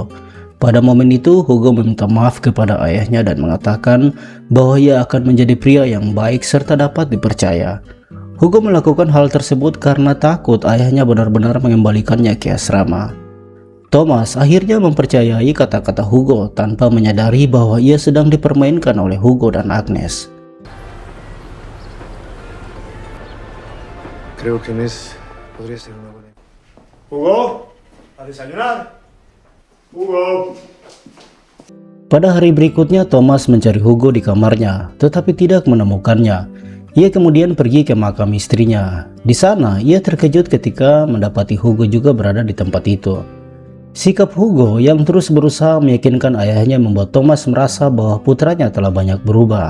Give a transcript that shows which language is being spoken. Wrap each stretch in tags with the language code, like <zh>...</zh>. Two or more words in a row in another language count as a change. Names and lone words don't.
<id>Pada momen itu, Hugo meminta maaf kepada ayahnya dan mengatakan bahwa ia akan menjadi pria yang baik serta dapat dipercaya. Hugo melakukan hal tersebut karena takut ayahnya benar-benar mengembalikannya ke asrama. Thomas akhirnya mempercayai kata-kata Hugo tanpa menyadari bahwa ia sedang dipermainkan oleh Hugo dan Agnes.</id> <es>Creo que Inés podría ser una buena. Hugo, a desayunar. Hugo.</es> <id>Pada hari berikutnya, Thomas mencari Hugo di kamarnya, tetapi tidak menemukannya. Ia kemudian pergi ke makam istrinya. Di sana, ia terkejut ketika mendapati Hugo juga berada di tempat itu. Sikap Hugo yang terus berusaha meyakinkan ayahnya membuat Thomas merasa bahwa putranya telah banyak berubah.</id>